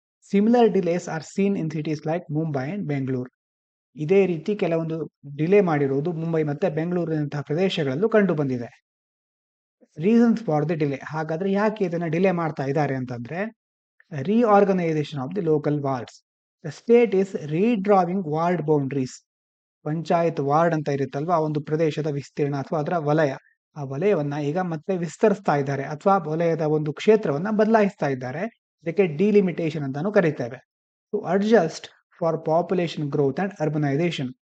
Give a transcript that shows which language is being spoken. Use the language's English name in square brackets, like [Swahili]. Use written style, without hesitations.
[English] Similar delays are seen in cities like Mumbai and Bengaluru. [Kannada] ಇದೇ ರೀತಿ ಕೆಲವೊಂದು ಡಿಲೇ ಮಾಡಿರೋದು ಮುಂಬೈ ಮತ್ತೆ ಬೆಂಗಳೂರಿನಂತಹ ಪ್ರದೇಶಗಳಲ್ಲೂ ಕಂಡು ಬಂದಿದೆ. [English] reasons for the delay, [Kannada] ಹಾಗಾದ್ರೆ ಯಾಕೆ ಇದನ್ನ ಡಿಲೇ ಮಾಡ್ತಾ ಇದ್ದಾರೆ ಅಂತಂದ್ರೆ, [English] reorganization of the local wards. The state is redrawing ward boundaries. [Kannada] Panchayat ward ಅಂತ ಇರುತ್ತಲ್ವಾ, ಆ ಒಂದು ಪ್ರದೇಶದ ವಿಸ್ತೀರ್ಣ ಅಥವಾ ಅದರ ವಲಯ, ಆ ವಲಯವನ್ನ ಈಗ ಮತ್ತೆ ವಿಸ್ತರಿಸ್ತಾ ಇದ್ದಾರೆ ಅಥವಾ ವಲಯದ ಒಂದು ಕ್ಷೇತ್ರವನ್ನ ಬದಲಾಯಿಸ್ತಾ ಇದ್ದಾರೆ. ಇದಕ್ಕೆ ಡಿಲಿಮಿಟೇಷನ್ ಅಂತಾನು ಕರೀತೇವೆ. [English] To adjust for population growth and urbanisation.